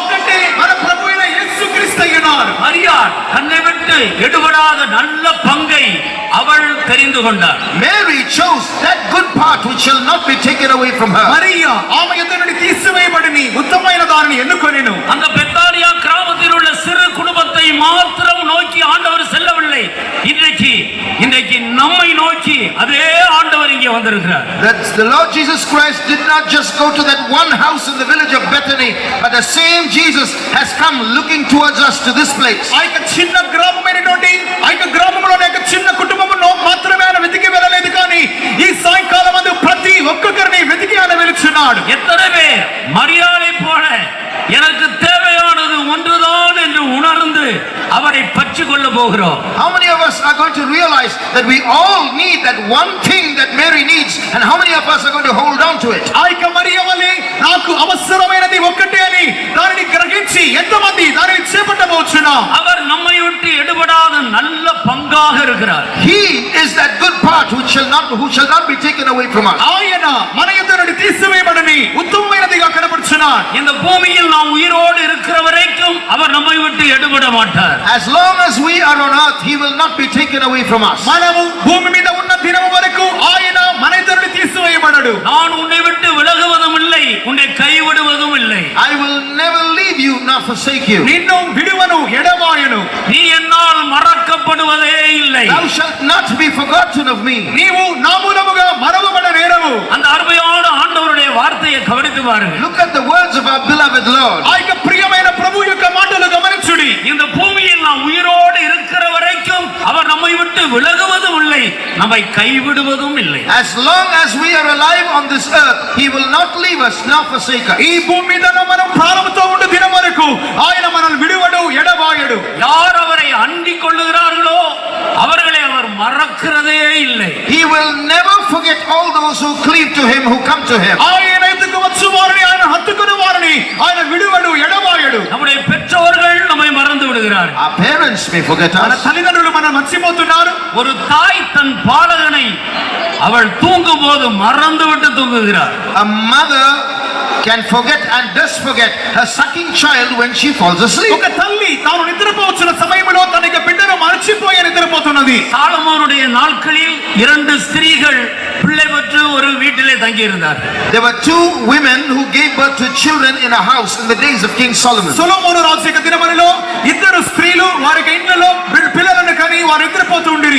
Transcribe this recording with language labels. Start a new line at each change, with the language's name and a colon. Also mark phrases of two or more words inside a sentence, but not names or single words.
Telugu: ఆ ఒక్కటే మన ప్రభువైన యేసుక్రీస్తు అయ్యున్నారు.
Tamil: மரியாள் தன்னை விட்டு எடுபடாத நல்ல பங்கை அவள் தெரிந்து கொண்டாள்.
English: Mary chose that good part which shall not be taken away from her.
Telugu: మరియా ఆమె యందు నుండి తీసివేయబడిన ఉత్తమమైన దానిని ఎన్నుకొనెను.
Tamil: அந்த பெத்தானியா கிராமத்தில் உள்ள சிறு குடும்பத்தை மாத்திரம் நோக்கி ஆண்டவர் செல்லவில்லை. இன்றைக்கு நம்மை நோக்கி அதே ஆண்டவர் இங்கே வந்திருக்கிறார்.
English: That the Lord Jesus Christ did not just go to that one house in the village of Bethany, but the same Jesus has come looking towards us to this place.
Telugu: ఆ యొక్క చిన్న గ్రామమైనటువంటి ఆ యొక్క గ్రామంలోని యొక్క చిన్న కుటుంబమును మాత్రమే ఆయన వెతికి వెళ్ళలేదు, కానీ ఈ సాయంకాలం అందు ప్రతి ఒక్కొక్కరిని వెతికి ఆయన వెలుచున్నాడు.
Tamil: எத்தனை பேர் மரியாதை போல எனக்கு தேவையானது ஒன்றுதான் என்று உணர்ந்து அவரை பற்றி கொள்ள போகிறோம்?
English: How many of us are going to realize that we all need that one thing that Mary needs, and how many of us are going to hold on to it?
Telugu: ఆ యొక్క మరియ వలె నాకు అవసరమైనది ఒక్కటే అని దానిని గ్రహించి ఎంతమంది దానిని చేపట్టబోచున్నాం?
Tamil: அவர் நம்மை விட்டு எடுபடாத நல்ல பங்காக இருக்கிறார்.
English: He is that good part who shall not be taken away from us.
Telugu: ఆయన మన యొద్ద నుండి తీసివేయబడని ఉత్తమమైనదిగా కనబడుచున్నాడు.
Tamil: இந்த பூமியில் நாம் உயிரோடு இருக்கிற வரைக்கும் அவர் நம்மை விட்டு எடுபட மாட்டார்.
English: As long as we are on earth, he will not be taken away from us.
Telugu: మనము భూమి మీద ఉన్న దినము వరకు ఆయన మన యొద్ద నుండి తీసివేయబడడు.
Tamil: நான் உன்னை விட்டு விலகுவதும் இல்லை, உன்னை கைவிடுவதும் இல்லை.
English: I will never leave you nor forsake you.
Telugu: నిన్ను విడువను ఎడబాయను.
Tamil: நீ என்னால் மறக்கப்படுவதே இல்லை.
English: Thou shalt not be forgotten of me.
Telugu: నీవు నా మూలముగా మరవబడ నేరవు.
Tamil: அந்த அருமையான ஆண்டவருடைய வார்த்தையை கவனித்து பாருங்கள்.
English: Look at the words of our beloved Lord.
Telugu: ఆ యొక్క ప్రియమైన ప్రభు యొక్క మాటలు గమనించుడి.
Tamil: இந்த பூமியில் நாம் உயிரோடு இருக்கிற வரைக்கும் அவர் நம்மை விட்டு விலகுவதும் இல்லை, நம்மை கைவிடுவதும் இல்லை.
English: As long as we are alive on this earth, he will not leave us nor forsake us.
Telugu: ఈ భూమి మీద మనం ప్రాణముతో ఉండు దినం వరకు ఆయన మనల్ని విడువడు ఎడబాయడు.
Tamil: யார் அவரை அண்டிக் கொள்ளுகிறார்களோ அவர்களை அவர் மறக்கிறதே இல்லை.
English: He will never forget all those who cleave to him, who come to him.
Telugu: ఆయన ఎదుకు వచ్చు వారిని ఆయన హత్తుకుని వారిని ఆయన విడువడు ఎడబాయడు.
Tamil: நம்முடைய பெற்றோர்கள் நம்மை மறந்து விடுகிறார்கள்.
English: Our parents may forget
Telugu: మన
English: us.
Telugu: తల్లిదండ్రులు మనం మర్చిపోతున్నారు.
Tamil: ஒரு தாய் தன் பாலகனை அவள் தூங்கும் போது மறந்து விட்டு தூங்குகிறார்.
English: A mother can forget and does forget her sucking child when she falls asleep.
Telugu: ఒక తల్లి తాను నిద్రపోవచ్చిన సమయంలో తన యొక్క బిడ్డను మర్చిపోయి నిద్రపోతున్నది.
Tamil: சாலமோனுடைய நாட்களில் 2 ஸ்திரீகள் பிள்ளை பெற்று ஒரு வீட்டிலே தங்கி இருந்தார்கள்.
English: There were 2 women who gave birth to children in a house in the days of King Solomon.
Telugu: సొలొమోను రాజు యొక్క దినములలో 2 స్త్రీలు వారి ఇంట్లో పిల్లలను కని వారు నిద్రపోతూ ఉండిరి.